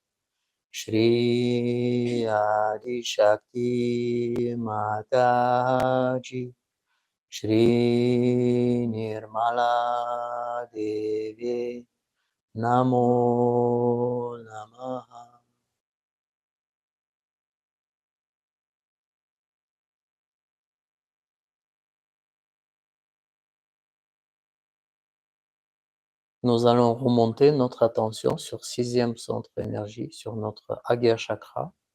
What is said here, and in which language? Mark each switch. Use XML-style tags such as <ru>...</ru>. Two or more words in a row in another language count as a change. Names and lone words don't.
<sa>Shri Adi Shakti Mataji Shri Nirmala Devi Namo Namaha.</sa> <fr>Nous allons remonter notre attention sur sixième centre d'énergie, sur notre Agya Chakra.</fr>